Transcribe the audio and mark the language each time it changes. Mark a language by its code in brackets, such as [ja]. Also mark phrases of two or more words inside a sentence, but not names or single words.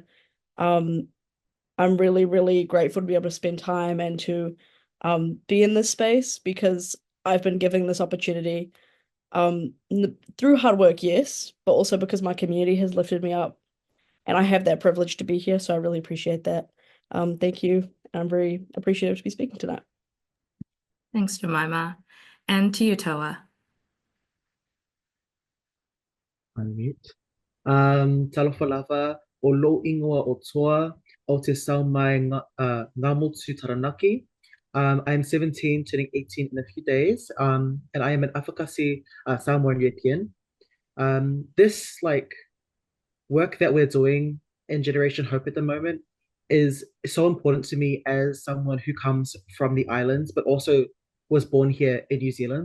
[en] Um, I'm really, really grateful to be able to spend time and to be in this space because I've been given this opportunity through hard work, yes, but also because my community has lifted me up and I have that privilege to be here, so I really appreciate that. Thank you. I'm very appreciative to be speaking tonight. Thanks, Jemima. And to you, Toa. Unmute. [sm] Talofa lava o lo ingoa o toa o te sau mai [mi] ngā motu [sm] taranaki. [en] I'm 17, turning 18 in a few days, and I am an advocacy Samoan European. This work that we're doing in Generation Hope at the moment is so important to me as someone who comes from the islands, but also was born here in New Zealand.